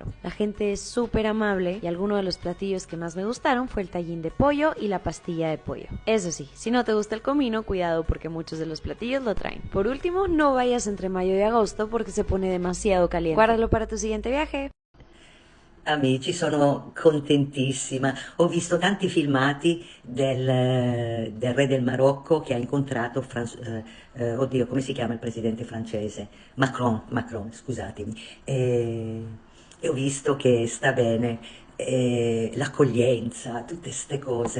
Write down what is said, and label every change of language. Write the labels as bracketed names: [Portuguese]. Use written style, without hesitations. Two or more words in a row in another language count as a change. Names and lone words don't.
[Spanish] La gente es súper amable y alguno de los platillos que más me gustaron fue el tajín de pollo y la pastilla de pollo. Eso sí, si no te gusta el comino, cuidado porque muchos de los platillos lo traen. Por último, no vayas entre mayo y agosto porque se pone demasiado caliente. Guárdalo para tu siguiente viaje. [Italian] amici, sono contentissima. Ho visto tanti filmati del re del Marocco che ha incontrato, oddio, come si chiama il presidente francese? Macron, scusatemi. E ho visto che sta bene, l'accoglienza, tutte ste cose.